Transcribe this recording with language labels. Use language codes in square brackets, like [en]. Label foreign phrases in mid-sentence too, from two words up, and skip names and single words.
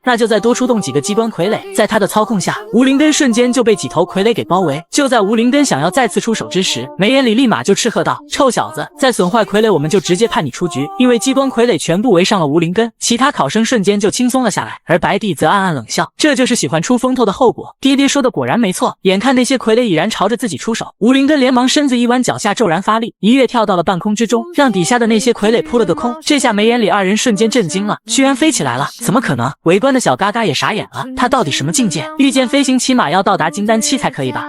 [zh] 那就再多出動幾個機關傀儡。在他的操控下，吳林根瞬間就被幾頭傀儡給包圍。就在吳林根想要再次出手之時，眉眼裡立馬就斥喝道，臭小子，再損壞傀儡我們就直接判你出局。因為機關傀儡全部圍上了吳林根，其他考生瞬間就輕鬆了下來，而白帝則暗暗冷笑，這就是喜歡出風頭的後果，爹爹說的果然沒錯。眼看那些傀儡已然朝着自己出手，吳林根連忙身子一彎，腳下骤然發力，一躍跳到了半空之中，讓底下的那些傀儡撲了個空。這下眉眼裡二人瞬間震驚了，居然飛起來了，怎麼可能？圍觀的小嘎嘎也傻眼了，他到底什麼境界？御劍飛行起碼要到達金丹期才可以吧？